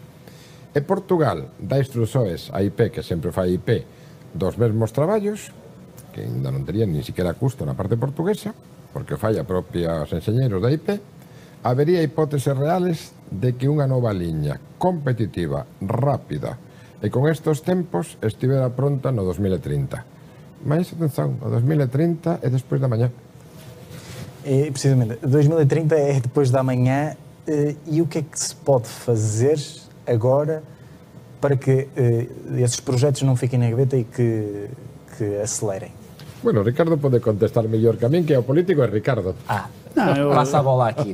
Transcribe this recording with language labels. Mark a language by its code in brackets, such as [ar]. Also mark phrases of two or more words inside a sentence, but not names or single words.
[gl] E Portugal dá instruções a IP, que sempre fai IP, dos mesmos traballos, que ainda non terían [es] ni siquiera [gl] custo na parte portuguesa, porque o fai a propia os enxeñeiros da IP, habería hipóteses reales de que unha nova liña competitiva, rápida e con estos tempos estivera pronta no 2030. Mas, atención, o 2030 é despois da mañá. [pt] Precisamente, 2030 é depois da manhã, e o que é que se pode fazer agora para que esses projetos não fiquem na gaveta e que acelerem? [gl] Bueno, Ricardo pode contestar mellor que a min, que é o político, é Ricardo. [pt] Passa a bola aqui.